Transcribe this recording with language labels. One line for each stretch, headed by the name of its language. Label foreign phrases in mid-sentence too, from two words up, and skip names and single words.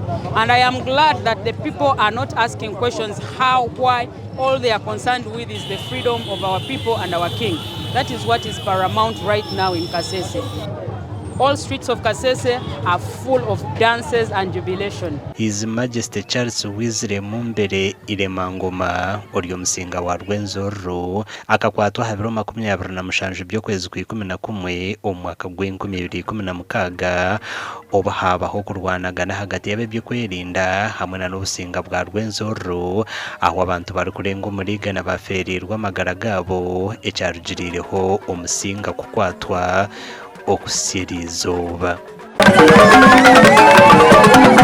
English: And I am glad that the people are not asking questions how, why. All they are concerned with is the freedom of our people and our king. That is what is paramount right now in Kasese. All streets of Kasese are full of dances and jubilation.
Nyankole: His Majesty Charles Wizire Mumbere Iremangoma Oryo Musinga wa Rwenzururu akakwatwa habiro 27 by'okwezi kwa 11 omwaka gw'2016 oba habaho kurwanagana hagati y'abe byo kwerinda hamwe na n'obusinga bwa Rwenzururu aho abantu bari kurenga omuriga n'abaferirwa amagara gabo ekyarugirireho Omusinga kukwatwa okusirizoba.